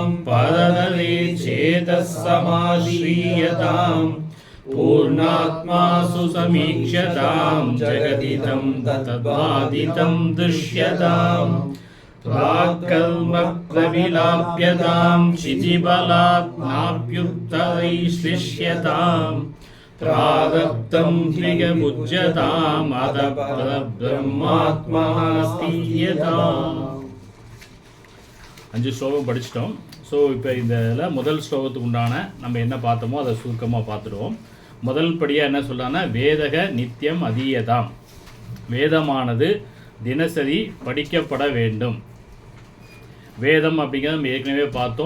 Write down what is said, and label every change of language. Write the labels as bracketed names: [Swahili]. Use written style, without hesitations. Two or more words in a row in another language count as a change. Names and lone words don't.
[Sanskrit] परतरे चेतः समाश्रीयताम् पूर्णात्मासु समीक्ष्यतां जगदिदं तद्वादितं दृश्यताम् प्राक्कर्म प्रविलाप्यतां क्षितिबलात् नाप्युत्तरैश्लिष्यताम् प्रारब्धं ह्यगमुज्यताम् अतः ब्रह्मात्मास्तीयताम्. [Tamil] 5 ஸ்லோகம் படிச்சிட்டோம். ஸோ இப்போ இதில் முதல் ஸ்லோகத்துக்கு உண்டான நம்ம என்ன பார்த்தோமோ அதை சுருக்கமாக பார்த்துடுவோம். முதல் படியாக என்ன சொல்கிறாங்கன்னா, [Sanskrit] वेदो नित्यम् अधीयताम्, [Tamil] வேதமானது தினசரி படிக்கப்பட வேண்டும். வேதம் அப்படிங்கிறத நம்ம ஏற்கனவே பார்த்தோம்.